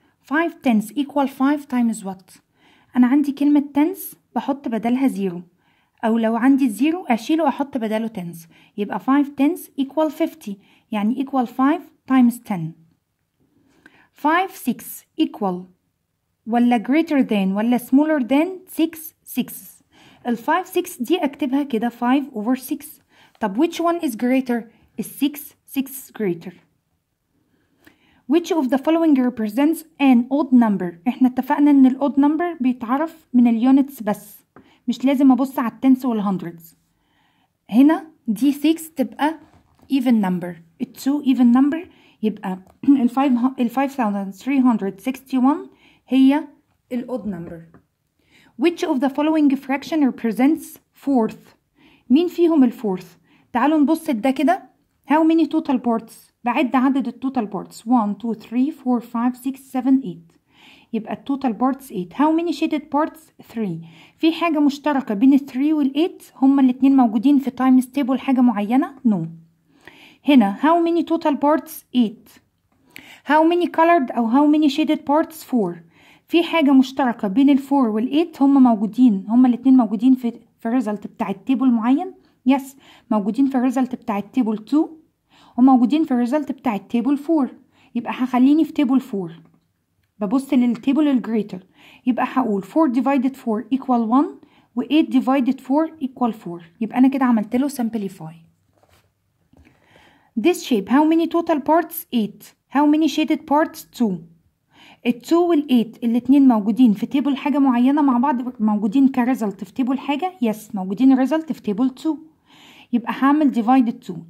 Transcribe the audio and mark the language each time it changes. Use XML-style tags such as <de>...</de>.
<en>5 tens equal 5 times what؟</en> <ar>أنا عندي كلمة tens بحط بدلها 0، أو لو عندي 0 أشيله وأحط بداله tens، يبقى 5 tens equal 50، يعني</ar> <en>equal 5 times 10. 5 6 equal</en> <ar>ولا</ar> <en>greater than ولا smaller than 6 6.</en> <ar>ال 5 6 دي أكتبها كده 5 over 6. طب</ar> <en>which one is greater؟ is 6 6 greater. Which of the following represents an odd number؟</en> <ar>احنا اتفقنا ان ال odd number بيتعرف من اليونتس بس، مش لازم ابص على التنس والهندردز. هنا دي 6 تبقى even number، ال 2 even number، يبقى ال 5361 هي ال odd number.</ar> <en>Which of the following fraction represents fourth؟</en> <ar>مين فيهم الفورث؟ تعالوا نبص ده كده.</ar> <en>How many total parts؟</en> <ar>بعد عدد التوتال parts 1 2 3 4 5 6 7 8، يبقى التوتال parts 8.</ar> <en>How many shaded parts؟ 3.</en> <ar>في حاجة مشتركة بين ال 3 وال 8 هما الاتنين موجودين في times table حاجة معينة؟ No. هنا</ar> <en>how many total parts؟ 8. How many colored</en> <ar>أو</ar> <en>how many shaded parts؟ 4.</en> <ar>في حاجة مشتركة بين ال 4 وال 8 هما موجودين، هما الاتنين موجودين في الريزلت بتاع التيبل معين؟ يس، موجودين في الريزلت بتاع التيبل 2 وموجودين في الريزلت بتاع التيبل 4. يبقى هخليني في تيبل 4، ببص للتيبل الجريتر، يبقى هقول</ar> <en>4 divided 4 equal 1</en> <ar>و</ar> <en>8 divided 4 equal 4.</en> <ar>يبقى أنا كده عملت له simplify.</ar> <en>This shape how many total parts؟ 8. How many shaded parts؟ 2.</en> <ar>ال 2 وال 8 الاتنين موجودين في تيبل حاجة معينة مع بعض، موجودين كريزلت في تيبل حاجة؟ يس، موجودين ريزلت في تيبل 2. يبقى هعمل divided 2.</ar>